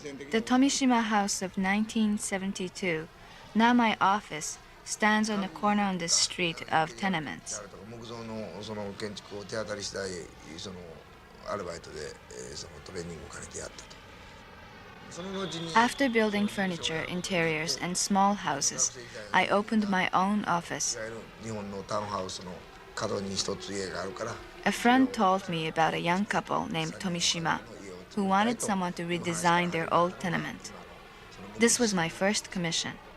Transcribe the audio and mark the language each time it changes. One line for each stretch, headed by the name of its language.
English: The Tomishima House of 1972, now my office, stands on the corner on this street of tenements.
Japanese: 木造のその建築を手当たり次第そのアルバイトでそのトレーニングを兼ねてやったと。
English: After building furniture, interiors, and small houses, I opened my own office.
Japanese: 日本のタウンハウスの角に一つ家があるから。
English: A friend told me about a young couple named Tomishima who wanted someone to redesign their old tenement. This was my first commission.